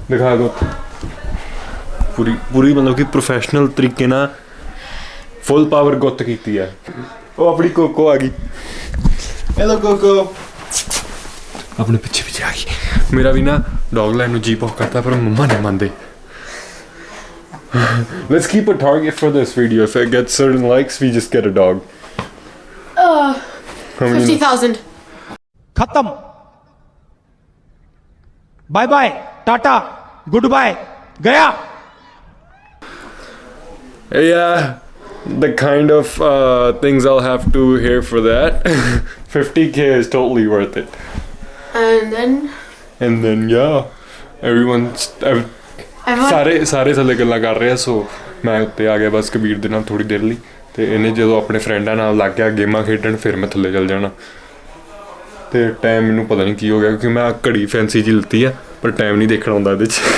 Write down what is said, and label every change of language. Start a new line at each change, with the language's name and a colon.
Punjabi: ਦਿਖਾ ਗੁੱਤ ਪੂਰੀ ਮਤਲਬ ਕਿ ਪ੍ਰੋਫੈਸ਼ਨਲ ਤਰੀਕੇ ਨਾਲ ਫੁੱਲ ਪਾਵਰ ਗੁੱਤ ਕੀਤੀ ਆ। ਉਹ ਆਪਣੀ ਕੋਕੋ ਆ ਗਈ। ਹੈਲੋ ਕੋਕੋ, ਆਪਣੇ ਪਿੱਛੇ ਆ ਗਈ। ਮੇਰਾ ਵੀ ਨਾ ਡੌਗ ਲਾਈਨ ਨੂੰ ਜੀ ਬਹੁਤ ਕਰਦਾ, ਪਰ ਮੰਮਾ ਨਹੀਂ ਮੰਨਦੇ।
English: Let's keep a target for this video. If it gets certain likes, we just get a dog. 50,000.
Hindi: खत्म, bye bye, Tata, good bye, गया।
English: Yeah, the kind of things I'll have to hear for that. 50K is totally worth it. And then yeah, everyone's
Punjabi: ਸਾਰੇ ਥੱਲੇ ਗੱਲਾਂ ਕਰ ਰਹੇ ਆ। ਸੋ ਮੈਂ ਉੱਤੇ ਆ ਗਿਆ ਬਸ ਕਬੀਰ ਦੇ ਨਾਲ ਥੋੜ੍ਹੀ ਦੇਰ ਲਈ, ਅਤੇ ਇਹਨੇ ਜਦੋਂ ਆਪਣੇ ਫਰੈਂਡਾਂ ਨਾਲ ਲੱਗ ਗਿਆ ਗੇਮਾਂ ਖੇਡਣ, ਫਿਰ ਮੈਂ ਥੱਲੇ ਚੱਲ ਜਾਣਾ। ਅਤੇ ਟਾਈਮ ਮੈਨੂੰ ਪਤਾ ਨਹੀਂ ਕੀ ਹੋ ਗਿਆ, ਕਿਉਂਕਿ ਮੈਂ ਘੜੀ ਫੈਂਸੀ ਜਿਹੀ ਲਿੱਤੀ ਆ, ਪਰ ਟਾਈਮ ਨਹੀਂ ਦੇਖਣਾ ਹੁੰਦਾ ਇਹਦੇ 'ਚ।